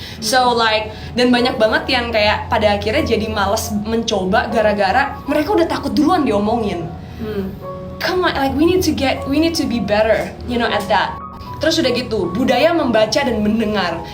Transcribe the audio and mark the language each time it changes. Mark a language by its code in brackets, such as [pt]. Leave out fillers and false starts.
[en] So, like, [id] dan banyak banget yang kayak pada akhirnya jadi malas mencoba gara-gara mereka udah takut duluan diomongin. [en] Come on, like we need to be better, you know, at that. [id] Terus udah gitu, budaya membaca dan mendengar.